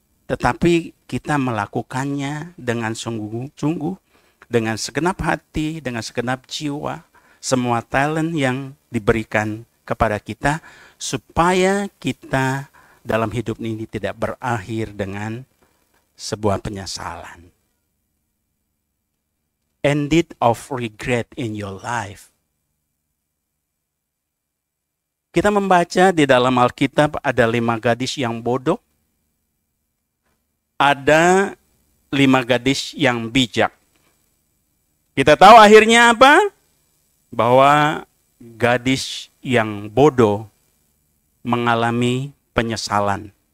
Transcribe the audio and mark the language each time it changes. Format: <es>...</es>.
<id>Tetapi kita melakukannya dengan sungguh-sungguh, dengan segenap hati, dengan segenap jiwa, semua talent yang diberikan kepada kita, supaya kita dalam hidup ini tidak berakhir dengan sebuah penyesalan.</id> <en>Ended of regret in your life.</en> <id>Kita membaca di dalam Alkitab ada 5 gadis yang bodoh. Ada 5 gadis yang bijak. Kita tahu akhirnya apa? Bahwa gadis yang bodoh mengalami penyesalan.</id>